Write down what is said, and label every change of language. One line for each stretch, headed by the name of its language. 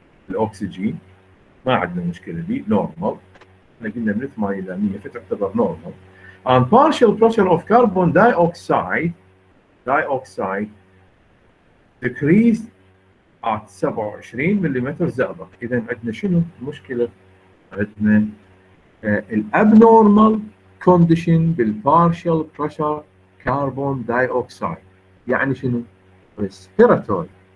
Arabic: الاكسجين ما عندنا مشكله به normal، احنا قلنا من 8 الى 100 فتعتبر normal.
English: and partial pressure of carbon dioxide decreased at 27
Arabic: ملم زئبق. اذا عندنا شنو المشكله؟ عندنا الابنورمال كونديشن بالبارشال بريشر كربون دايوكسيد، يعني شنو؟ ريسبيراتوري.